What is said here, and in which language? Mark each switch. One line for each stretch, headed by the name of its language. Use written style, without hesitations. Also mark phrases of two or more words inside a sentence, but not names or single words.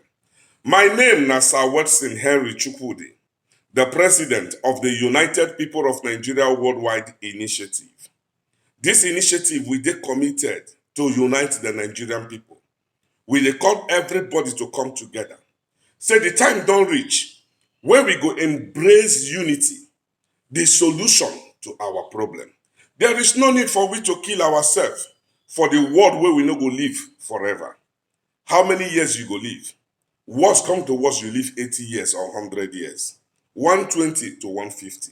Nigerian Pidgin: My name na Sir Watson Henry Chukwudi, the president of the United People of Nigeria Worldwide Initiative. This initiative, we dey committed to unite the Nigerian people. We dey call everybody to come together. Say the time don reach where we go embrace unity, the solution to our problem. There is no need for we to kill ourselves for the world where we no go live forever. How many years you go live? Worst come to worst, you live 80 years or 100 years. 120 to 150.